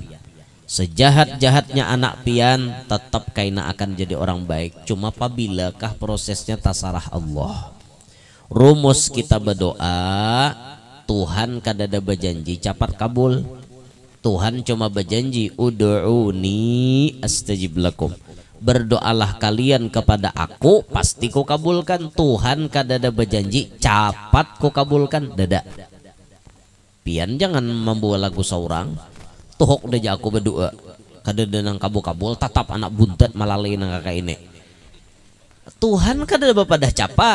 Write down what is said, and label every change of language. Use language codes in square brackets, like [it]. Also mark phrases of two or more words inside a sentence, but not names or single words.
[bjn] Sejahat-jahatnya anak pian tetap kaina akan jadi orang baik. Cuma apabila prosesnya tasarah Allah. Rumus kita berdoa, Tuhan kada ada berjanji capat kabul. Tuhan cuma berjanji [ar] ud'uni astajib lakum. [id] Berdoalah kalian kepada aku, pasti ku kabulkan. [bjn] Tuhan kada ada berjanji capat ku kabulkan, dada. Pian jangan membawa lagu seorang. Tuhok deja aku berdoa, kada ada nang kabul-kabul, tatap anak buntet malalai nang kakak ini. Tuhan kada ada dah capat.